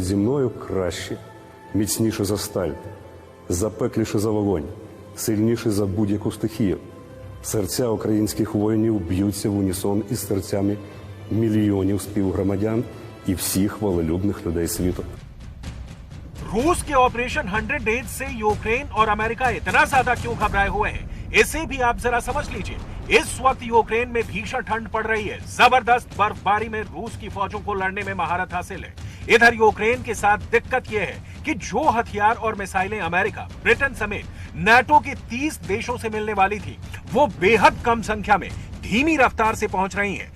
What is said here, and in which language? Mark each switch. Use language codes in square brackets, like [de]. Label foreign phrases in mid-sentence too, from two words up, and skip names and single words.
[uk] зі мною краще, міцніше за сталь, запекліше за вогонь, сильніше за будь-яку стихію. Серця українських воїнів б'ються в унісон із серцями мільйонів співгромадян і всіх волелюбних людей світу. [hi] रूस के ऑपरेशन 100 डेज से यूक्रेन और अमेरिका इतना ज्यादा क्यों घबराए हुए हैं, इसे भी आप जरा समझ लीजिए। इस वक्त यूक्रेन में भीषण ठंड पड़ रही है। जबरदस्त बर्फबारी में रूस की फौजों को लड़ने में महारत हासिल है। इधर यूक्रेन के साथ दिक्कत यह है कि जो हथियार और मिसाइलें अमेरिका, ब्रिटेन समेत नाटो के 30 देशों से मिलने वाली थी, वो बेहद कम संख्या में धीमी रफ्तार से पहुंच रही हैं।